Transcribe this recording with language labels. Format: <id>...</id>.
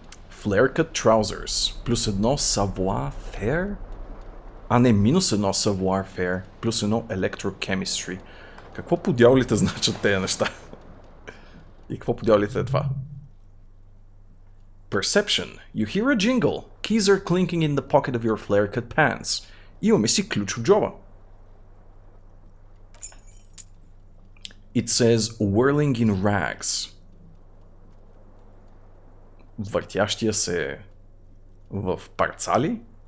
<en>Flare-cut trousers, плюс 1 savoir-faire?</en> <bg>А не, минус 1 savoir-faire, плюс 1 electrochemistry. Какво по дяволите значат тези неща? И какво по дяволите е това?</bg> <en>Perception. You hear a jingle. Keys are clinking in the pocket of your flare-cut pants.</en> <bg>Имаме си ключ в джоба.</bg> <en>It says whirling in rags.</en> <bg>Въртящия се в парцали.</bg>